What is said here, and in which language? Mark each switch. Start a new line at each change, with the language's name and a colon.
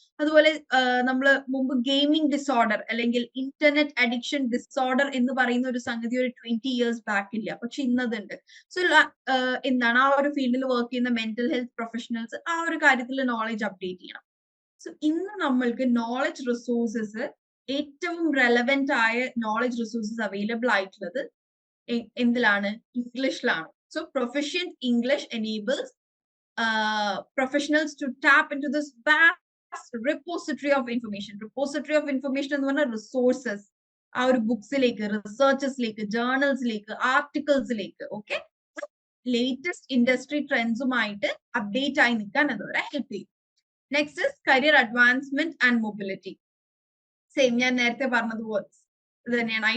Malayalam: അതുപോലെ നമ്മൾ മുമ്പ് ഗെയിമിംഗ് ഡിസോർഡർ അല്ലെങ്കിൽ ഇന്റർനെറ്റ് അഡിക്ഷൻ ഡിസോർഡർ എന്ന് പറയുന്ന ഒരു സംഗതി ഒരു 20 years ബാക്ക് ഇല്ല. പക്ഷെ ഇന്നതുണ്ട്. സോ എന്താണ്, ആ ഒരു ഫീൽഡിൽ വർക്ക് ചെയ്യുന്ന മെന്റൽ ഹെൽത്ത് പ്രൊഫഷണൽസ് ആ ഒരു കാര്യത്തിൽ നോളജ് അപ്ഡേറ്റ് ചെയ്യണം. സോ ഇന്ന് നമ്മൾക്ക് നോളജ് റിസോഴ്സസ്, ഏറ്റവും റെലവെന്റ് ആയ നോളജ് റിസോഴ്സസ് അവൈലബിൾ ആയിട്ടുള്ളത് എന്തിലാണ്? ഇംഗ്ലീഷിലാണ്.
English: So proficient English enables professionals to tap into this vast repository of information. Repository of information
Malayalam: എന്ന് പറഞ്ഞാൽ റിസോഴ്സസ്, ആ ഒരു ബുക്സിലേക്ക്, റിസർച്ചസിലേക്ക്, ജേർണൽസിലേക്ക്, ആർട്ടിക്കിൾസിലേക്ക്, ഓക്കെ, ലേറ്റസ്റ്റ് ഇൻഡസ്ട്രി ട്രെൻഡ്സുമായിട്ട് അപ്ഡേറ്റ് ആയി നിൽക്കാൻ അതോടെ ഹെൽപ്പ് ചെയ്യും.
English: Next is career advancement and mobility.
Malayalam: Same ഞാൻ നേരത്തെ പറഞ്ഞതുപോലെ ഇത് തന്നെയാണ്.